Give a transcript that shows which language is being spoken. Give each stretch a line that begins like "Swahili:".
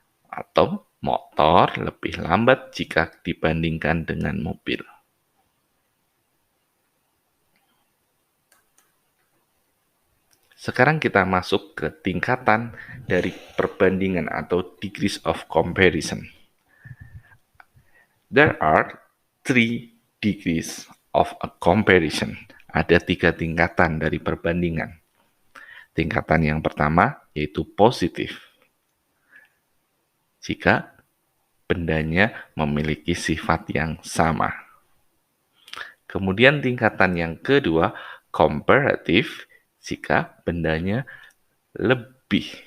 Indonesian: Atau motor lebih lambat jika dibandingkan dengan mobil. Sekarang kita masuk ke tingkatan dari perbandingan atau
English: degrees of comparison. There are 3 degrees of a comparison.
Indonesian: Ada 3 tingkatan dari perbandingan. Tingkatan yang pertama yaitu positif. Jika bendanya memiliki sifat yang sama. Kemudian tingkatan yang kedua, komparatif, jika bendanya lebih.